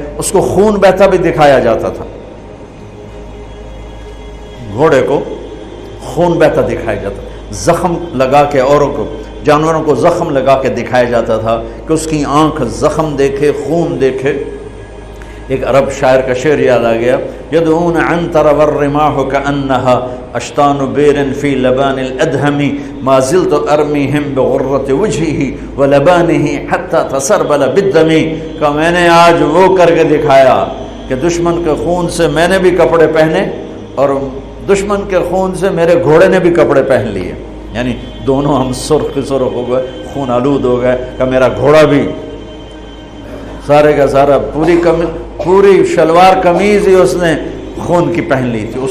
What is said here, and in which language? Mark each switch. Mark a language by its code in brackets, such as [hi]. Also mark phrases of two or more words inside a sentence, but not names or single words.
[ur] اس کو خون بہتا بھی دکھایا جاتا تھا، گھوڑے کو خون بہتا دکھایا جاتا، زخم لگا کے اوروں کو، جانوروں کو زخم لگا کے دکھایا جاتا تھا کہ اس کی آنکھ زخم دیکھے، خون دیکھے۔ ایک عرب شاعر کا شعر یاد آ گیا [ar] يدعون عنتر والرماح كأنها أشطان بئر في لبان الأدهم ما زلت أرميهم بغرة وجهه و لبانه حتى تسربل بالدم. [ur] کہ میں نے آج وہ کر کے دکھایا کہ دشمن کے خون سے میں نے بھی کپڑے پہنے اور دشمن کے خون سے میرے گھوڑے نے بھی کپڑے پہن لیے، یعنی دونوں ہم سرخ سرخ ہو گئے، خون آلود ہو گئے. کہ میرا گھوڑا بھی سارے کا سارا پوری شلوار قمیض ہی اس نے خون کی پہن لی تھی.